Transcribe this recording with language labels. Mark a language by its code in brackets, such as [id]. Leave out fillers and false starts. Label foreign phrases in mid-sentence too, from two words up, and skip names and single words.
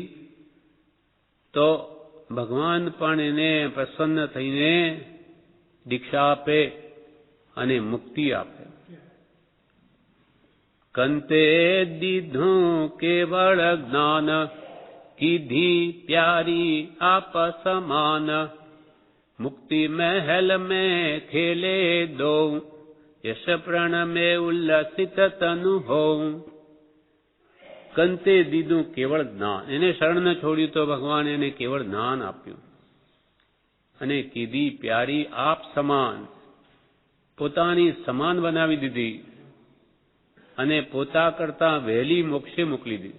[gu] તો ભગવાન પણ એને પ્રસન્ન થઈને દીક્ષા આપે અને મુક્તિ આપે. કંતે દીધું કેવળ જ્ઞાન, કીધી પ્યારી આપ સમાન, મુક્તિ મહેલ [hi] में खेले दो, यश प्रण में उल्लसित तनु हो. [gu] કંતે દીધું કેવળ જ્ઞાન, એને શરણ ન છોડ્યું તો ભગવાન એને કેવળ જ્ઞાન આપ્યું. અને કીધી પ્યારી આપ સમાન, પોતાની સમાન બનાવી દીધી અને પોતા કરતા વહેલી મોક્ષે મોકલી દીધી.